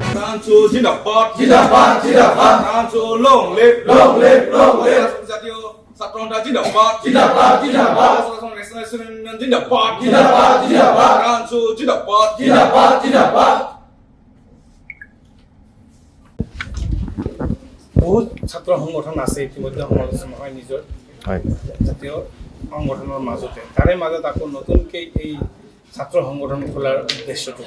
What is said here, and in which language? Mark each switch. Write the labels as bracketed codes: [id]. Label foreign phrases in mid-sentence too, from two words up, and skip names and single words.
[as] Rancho Jindabad, জিন্দাবাদ জিন্দাবাদ [en] Rancho Long Live, long live long live [as] Jatiyo Satronda Jindabad, জিন্দাবাদ জিন্দাবাদ National Jindabad, জিন্দাবাদ জিন্দাবাদ Rancho Jindabad, জিন্দাবাদ জিন্দাবাদ বহুত ছাত্ৰ সংগঠন আছে ইতিমধ্যে সমালোচনা হয় নিজৰ জাতীয় সংগঠনৰ মাজতে তাৰে মাজত আকৌ নতুনকৈ এই ছাত্ৰ সংগঠন খোলাৰ উদ্দেশ্যটো